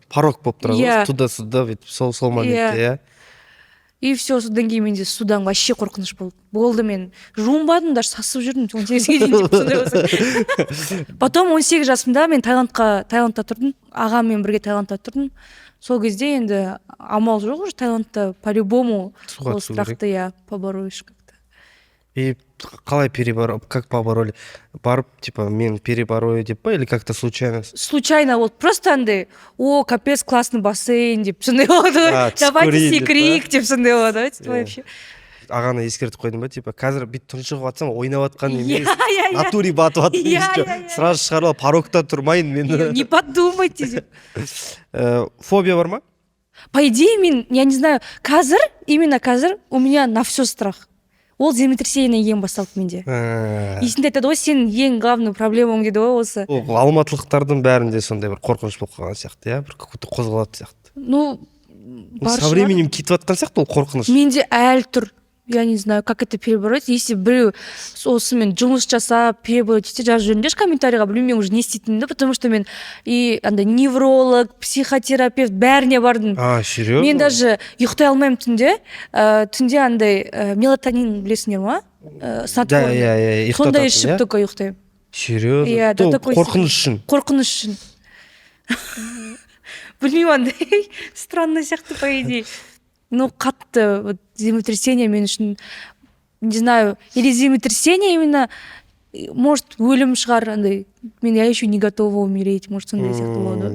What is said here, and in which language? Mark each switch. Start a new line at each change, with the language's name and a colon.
Kazakh: Порог болып тұрады, туда-сюда, сол моментте, иә. И все, содан кейін менде судан вообще қорқыныш болды. Мен жуынбадым, даже сасып жүрдім 18-ге дейін. Потом 18 жасымда мен Таиландта тұрдым, ағаммен бірге Таиландта тұрдым. Сол кезде енді амал жоқ уже, Таиландта по-любому ол страхты я поборуешь как-то. И қалай
Russian: как побороли? Барып, типа,
Kazakh: мен переборою деп па,
Russian: или как-то случайно?
Kazakh: Случайно, вот просто андай, капец, классный бассейн деп сондай болады ғой. Давайте секрик деп сондай болады вообще. ағаны ескертіп қойдым ба, типа қазір бүйтіп тұншығып жатсам ойнап жатқан емес, иә. натуре батып жатыр Иә, дейсіз. иә. Сразу шығарып алып порогта тұрмайын мен.
Russian: Не подумайте деп.
Kazakh: Фобия бар ма?
Russian: По идее, я не знаю, именно
Kazakh: қазір
Russian: у меня на все страх.
Kazakh: Ол землетрясение ең басталды менде. Есінде айтады ғой, сенің ең главный проблемаң дейді ғой осы. Ол алматылықтардың бәрінде сондай бір қорқыныш болып қалған сияқты, иә, бір
Russian: какой-то
Kazakh: қозғалады сияқты.
Russian: Ну,
Kazakh: Со временем кетіп жатқан сияқты ол қорқыныш. Менде әлі тұр.
Russian: Я не знаю, как это перебороть.
Kazakh: Если біреу осымен жұмыс жасап, перебороть ете жазып жүріңдерші комментарийға, білмеймін мен уже не істейтінімді,
Russian: потому что
Kazakh: мен и андай невролог, психотерапевт бәріне бардым.
Russian: Серьезно?
Kazakh: Мен даже ұйықтай алмаймын түнде. Түнде андай мелатонин білесіңдер ма? Иә, сондай ішіп только ұйықтаймын.
Russian: Серьезно? Иә, да, такой.
Kazakh: Қорқыныш үшін. Қорқыныш үшін.
Russian: Білмеймін, андай странно сияқты, по идее. Ну, қатты вот землетрясение
Kazakh: мен үшін,
Russian: не знаю, или землетрясение именно, может,
Kazakh: өлім шығар, андай,
Russian: я еще не готова умереть, может,
Kazakh: сондай сияқты болады.